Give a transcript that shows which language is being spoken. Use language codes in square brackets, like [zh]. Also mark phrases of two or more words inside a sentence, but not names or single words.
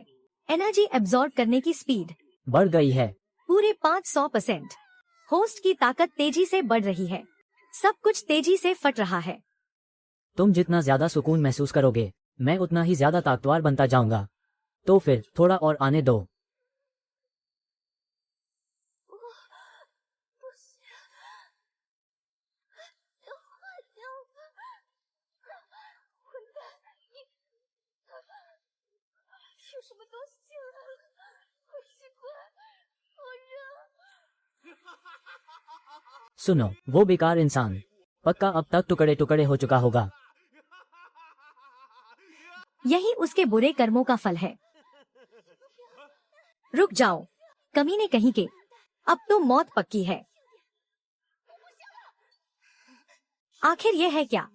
[en] energy absorb [hi] करने की स्पीड बढ़ गई है। पूरे 500%। होस्ट की ताकत तेजी से बढ़ रही है। सब कुछ तेजी से फट रहा है। तुम जितना ज्यादा सुकून महसूस करोगे, मैं उतना ही ज्यादा ताकतवर बनता जाऊंगा। तो फिर थोड़ा और आने दो। [zh] 不行，要换掉我！混蛋，你有什么东西进来了？好奇怪，好热！ [hi] सुनो, वो बेकार इंसान पक्का अब तक टुकड़े टुकड़े हो चुका होगा। यही उसके बुरे कर्मों का फल है। रुक जाओ, कमीने कहीं के। अब तो मौत पक्की है। आखिर ये है क्या?